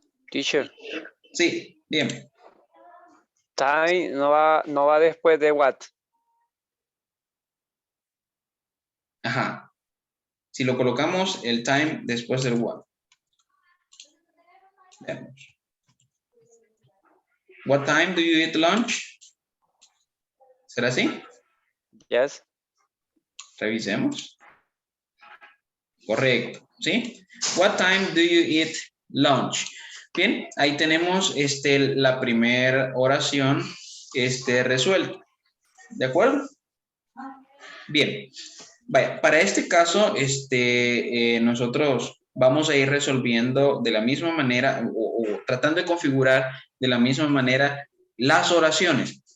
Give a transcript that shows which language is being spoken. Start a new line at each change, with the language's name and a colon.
English: Teacher,
Spanish: Sí, bien. time no va después de what. Ajá. Si lo colocamos el time después del what. Veamos.
English: What time do you eat lunch?
Spanish: ¿Será así?
English: Yes.
Spanish: Revisemos. Correcto, ¿sí?
English: What time do you eat lunch?
Spanish: Bien, ahí tenemos la primera oración resuelta. ¿De acuerdo? Bien. Vaya, para este caso, nosotros vamos a ir resolviendo de la misma manera o tratando de configurar de la misma manera las oraciones.